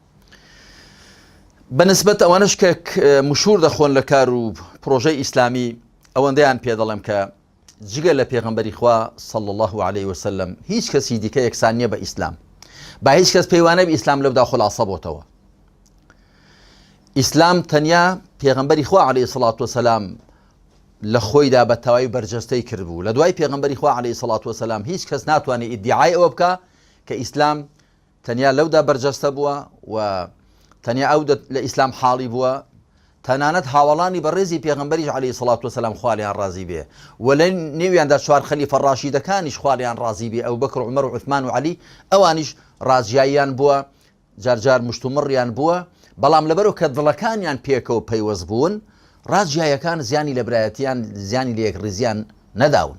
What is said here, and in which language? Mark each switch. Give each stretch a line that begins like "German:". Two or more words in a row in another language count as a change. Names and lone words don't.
Central Kurdish: بەنسبەت ئەوانش کە مشهور دەخۆن لە کار و پرۆژەی ئیسلامی، ئەوەندەیان پێ دەڵێم کە جگە لە پێغەمبەری خوا
Arabic: صلی الله عليه وسلم
Central Kurdish: هیچ کەسی دیکە یەکسان نییە بە ئیسلام، با هیچ کەس پەیوانە بە ئیسلام لەودا خلاصە بۆتەوە. ئیسلام تەنیا پێغەمبەری خوا
Arabic: عليه الصلاة والسلام
Central Kurdish: لە خۆیدا بە تەواوی بەرجەستەی کردبوو. لە دوای پێغەمبەری خوا
Arabic: عليه الصلاة والسلام
Central Kurdish: هیچ کەس ناتوانێت ئیدعای ئەوە بکە کە ئیسلام تەنیا لەودا بەرجەستە بووە و تەنیا ئەو لە ئیسلام حاڵی بووە، تەنانەت هاوڵانی بەڕێزی پێغەمبەریش
Arabic: عليه الصلاة والسلام
Central Kurdish: خوالیان ڕازی بێ، و لە نێویاندا چوار خەلیفە ڕاشیدەکانیش خوالیان ڕازی بێ، ئەو بەکر و عومەر و عوثمان و عەلی، ئەوانیش ڕازیاییان بووە، جارجار مشتومڕیان بووە، بەڵام لەبەرەوە کە دڵەکانیان پێکەوە پەیوەست بوون، ڕازیایەکان زیانی لە برایەتیان زیانی لە یەکڕێزیان نەداون.